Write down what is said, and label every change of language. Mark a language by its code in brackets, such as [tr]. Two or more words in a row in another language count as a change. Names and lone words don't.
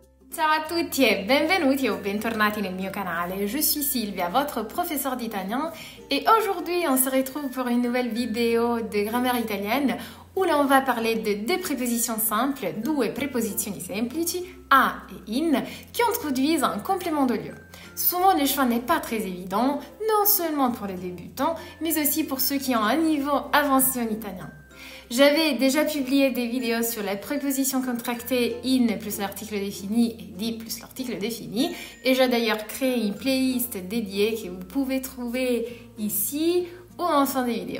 [it] Ciao à tutti e benvenuti o bentornati nel mio canale. [fr] Je suis Silvia, votre professeure d'italien et aujourd'hui on se retrouve pour une nouvelle vidéo de grammaire italienne où l'on va parler de deux prépositions simples, [it] due preposizioni semplici, [fr] a et in, qui introduisent un complément de lieu. Souvent le choix n'est pas très évident, non seulement pour les débutants, mais aussi pour ceux qui ont un niveau avancé en italien. J'avais déjà publié des vidéos sur la préposition contractée in plus l'article défini et di plus l'article défini et j'ai d'ailleurs créé une playlist dédiée que vous pouvez trouver ici ou en fin de vidéo.